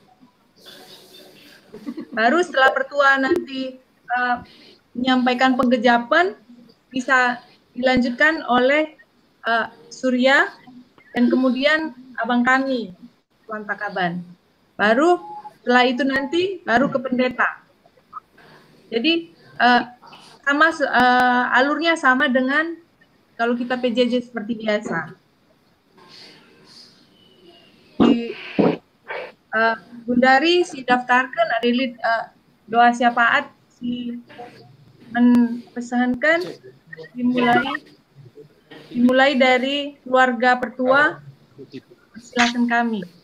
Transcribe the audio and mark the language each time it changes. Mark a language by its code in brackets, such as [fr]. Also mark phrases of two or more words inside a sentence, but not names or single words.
[id] Baru setelah Pertua nanti menyampaikan penggejapan bisa dilanjutkan oleh Surya dan kemudian abang kami Tuan Takaban. Baru setelah itu nanti baru ke pendeta. Jadi sama alurnya sama dengan kalau kita PJJ seperti biasa. [btx] Di Gundari si daftarkan adilit doa syafaat si mempesankan dimulai dari keluarga Pertua. [id] Silakan kami.